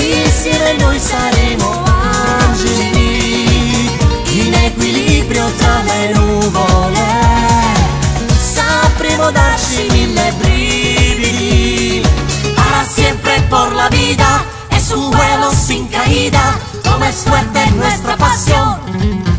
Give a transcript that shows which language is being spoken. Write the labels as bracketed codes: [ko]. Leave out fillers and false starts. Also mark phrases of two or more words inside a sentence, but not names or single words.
[it] Insieme noi saremo angeli, in equilibrio tra le nuvole. Sapremo darci mille brividi, [es] para siempre por la vida. Es un vuelo sin caída, como es fuerte nuestra pasión.